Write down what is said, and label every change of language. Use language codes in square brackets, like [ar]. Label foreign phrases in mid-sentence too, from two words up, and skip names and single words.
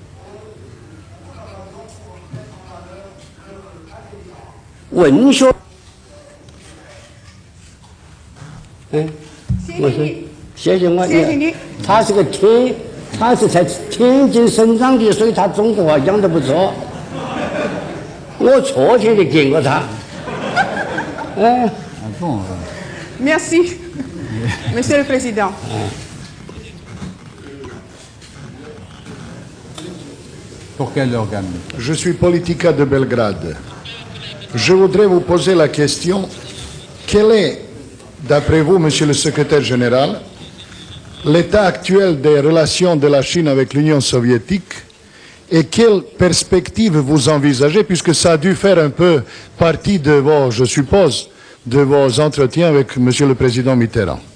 [zh] 文学，我说谢谢我，谢谢你。他是在天津生长的，所以他中国话讲得不错。我昨天就见过他。 [fr] Merci, Monsieur le Président. Pour quel organe? Je suis Politica de Belgrade. Je voudrais vous poser la question, quel est, d'après vous, Monsieur le Secrétaire général, l'état actuel des relations de la Chine avec l'Union soviétique et quelles perspectives vous envisagez, puisque ça a dû faire un peu partie de vos, je suppose, de vos entretiens avec Monsieur le Président Mitterrand.